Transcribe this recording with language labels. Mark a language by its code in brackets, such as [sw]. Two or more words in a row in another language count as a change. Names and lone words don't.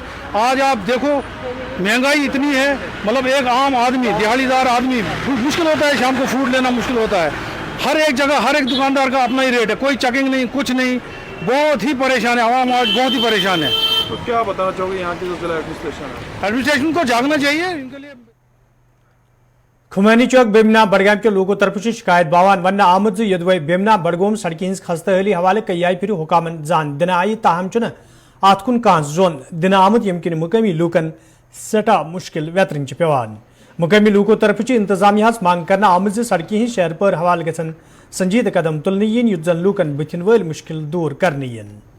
[hi] आज आप देखो महंगाई इतनी है, मतलब एक आम आदमी, दिहाड़ीदार आदमी मुश्किल होता है, शाम को फूड लेना मुश्किल होता है। हर एक जगह हर एक दुकानदार का अपना ही रेट है, कोई चेकिंग नहीं, कुछ नहीं। बहुत ही परेशान है आवाम, आज बहुत ही परेशान है। तो क्या बताना चाहोगे यहाँ की जो जिला एडमिनिस्ट्रेशन है? एडमिनिस्ट्रेशन को जागना चाहिए इनके लिए। [ks] खुमैनी चौक बेमना बडगाम के लोगों तरफ शिकायत बावान वन आमद यदवे बेमना बडगोम सड़क हज खस्ती हवाले कई फिर हुकामन जान दिन आई ताहम अत कुन कह जोन दिन आमद यमकिन मुकामी लूकन सटा मुश्किल वेतरन पेवान। मुकामी लूको तरफ इंतजामिया मांग करना आमद सड़क हज शहर पर हवाले गसन संजीद कदम तुलने yin युत जन लूकन बुथिन वल मुश्किल दूर करने yin।